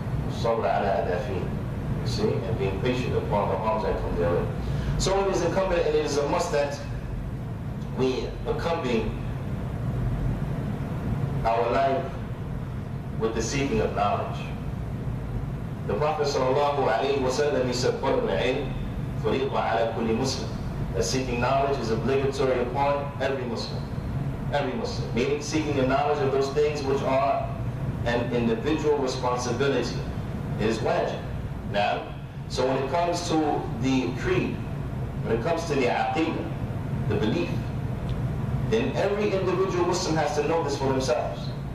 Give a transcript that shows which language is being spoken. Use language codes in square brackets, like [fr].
[ar] الصبر على أدافين. [en] See, and being patient upon the harms that come their way. So it is incumbent and it is a must that we accompany our life with the seeking of knowledge. The Prophet ﷺ, he said, [ar] طلب العلم فريضة على كل مسلم. [en] That seeking knowledge is obligatory upon every Muslim. Every Muslim. Meaning seeking the knowledge of those things which are an individual responsibility. It is wajib. Now, so when it comes to the creed, when it comes to the aqidah, the belief, then every individual Muslim has to know this for themselves.